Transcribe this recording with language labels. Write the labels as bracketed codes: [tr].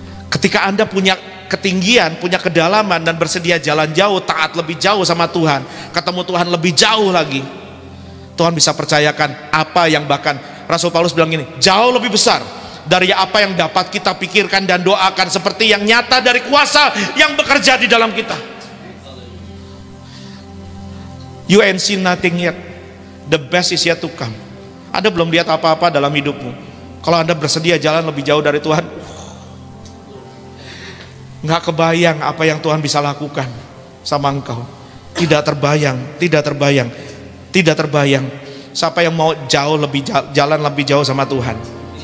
[id] Ketika Anda punya ketinggian, punya kedalaman, dan bersedia jalan jauh, taat lebih jauh sama Tuhan, ketemu Tuhan lebih jauh lagi, Tuhan bisa percayakan apa yang bahkan Rasul Paulus bilang gini, jauh lebih besar dari apa yang dapat kita pikirkan dan doakan, seperti yang nyata dari kuasa yang bekerja di dalam kita. [en] You ain't seen nothing yet, the best is yet to come. [id] Anda belum lihat apa-apa dalam hidupmu. Kalau Anda bersedia jalan lebih jauh dari Tuhan, nggak kebayang apa yang Tuhan bisa lakukan sama engkau. Tidak terbayang, tidak terbayang, tidak terbayang. Siapa yang mau jalan lebih jauh sama Tuhan?